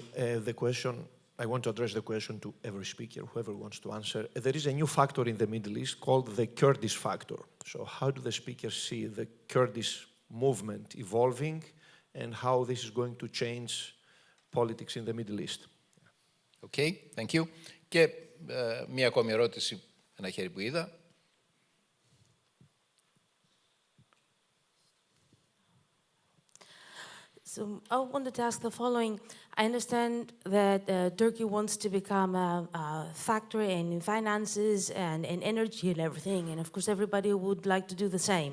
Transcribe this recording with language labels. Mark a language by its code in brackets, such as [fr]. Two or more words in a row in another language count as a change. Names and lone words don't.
[en] I want to address the question to every speaker, whoever wants to answer. There is a new factor in the Middle East called the Kurdish factor. So how do the speakers see the Kurdish movement evolving and how this is going to change politics in the Middle East? Okay, thank you. [el] Και μία ακόμη ερώτηση, ένα χέρι που είδα. [en] So I wanted to ask the following. I understand that Turkey wants to become a factor in finances and in energy and everything, and of course everybody would like to do the same.